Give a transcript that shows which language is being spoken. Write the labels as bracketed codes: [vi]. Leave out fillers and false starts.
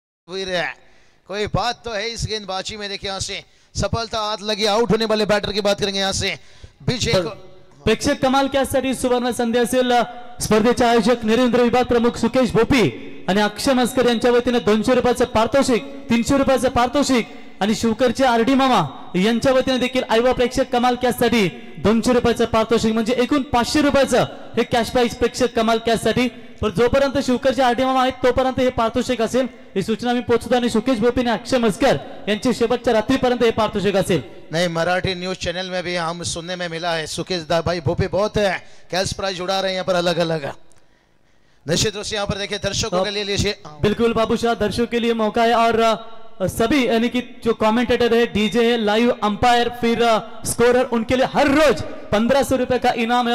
[hi] कोई बात तो है इस गेंदबाजी में। देखिए यहाँ से सफलता हाथ लगी, आउट होने वाले बैटर की बात करेंगे यहाँ से विजय को। [mr] प्रेक्षक कमाल कॅचसाठी सुवर्ण संधी असेल स्पर्धेचे आयोजक नरेंद्र विभाग प्रमुख सुकेश भोपी आणि अक्षय मस्कर यांच्या वतीने 200 रुपयाचं पारितोषिक, 300 रुपयाचं पारितोषिक आणि शिवकरचे आरडी मामा यांच्या वतीने देखील आयवा प्रेक्षक कमाल कॅचसाठी 200 रुपयाचं पारितोषिक म्हणजे एकूण 500 रुपयाचं हे कॅश प्राइज प्रेक्षक कमाल कॅचसाठी। पण जोपर्यंत शिवकरचे आरडी मामा आहेत तोपर्यंत हे पारितोषिक असेल, ही सूचना मी पोहोचतो आणि सुकेश भोपी आणि अक्षय मस्कर यांची शेवटच्या रात्रीपर्यंत हे पारितोषिक असेल। [hi] नहीं, मराठी न्यूज चैनल में भी हम सुनने में मिला है सुकेश भाई भोपी बहुत है कैश प्राइज उड़ा रहे हैं यहाँ पर अलग अलग। निश्चित रूप से यहाँ पर देखिए दर्शकों के लिए लीजिए। बिल्कुल बाबूशाह, दर्शकों के लिए मौका है और सभी यानी कि जो कमेंटेटर है, डीजे है, लाइव अंपायर, फिर स्कोरर, उनके लिए हर रोज 1500 रुपए का इनाम है।